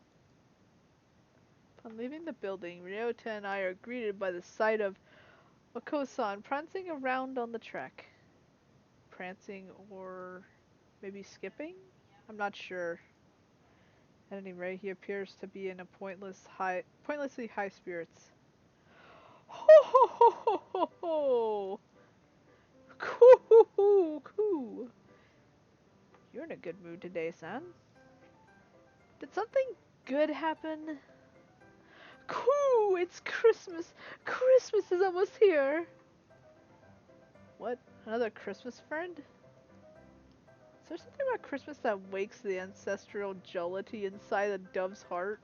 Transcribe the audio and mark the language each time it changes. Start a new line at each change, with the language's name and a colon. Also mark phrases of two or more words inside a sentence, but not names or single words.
English: Upon leaving the building, Ryota and I are greeted by the sight of Oko-san prancing around on the track. Prancing or maybe skipping? I'm not sure. At any rate, he appears to be in a pointlessly high spirits. Ho ho ho ho ho ho! Coo hoo hoo coo! You're in a good mood today, son. Did something good happen? Coo! It's Christmas! Christmas is almost here! What? Another Christmas friend? Is there something about Christmas that wakes the ancestral jollity inside a dove's heart?